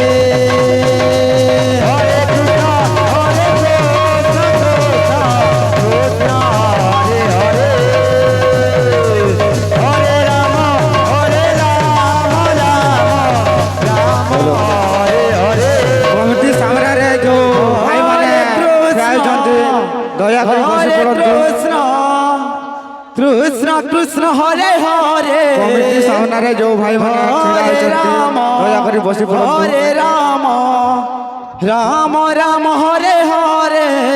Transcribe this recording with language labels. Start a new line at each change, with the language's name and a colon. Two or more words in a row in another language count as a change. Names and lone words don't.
Sanskrit: Hare Krishna, Krishna Hare Hare, Hare Rama, Rama Hare Hare.
Odia: କମିଟି ସାମ୍ନାରେ ଯୋଉ ଭାଇମାନେ ଗାଉଛନ୍ତି ଦୟାକରି ବସି ପଡ଼ନ୍ତୁ।
Sanskrit: କୃଷ୍ଣ କୃଷ୍ଣ, ହରେ ହରେ,
Odia: କମିଟି ସାମ୍ନାରେ ଯୋଉ ଭାଇମାନେ ଛିଡ଼ା ହୋଇଛନ୍ତି ଦୟାକରି ବସି ପଡ଼ନ୍ତୁ।
Sanskrit: ହରେ ରାମ ରାମ ରାମ, ହରେ ହରେ,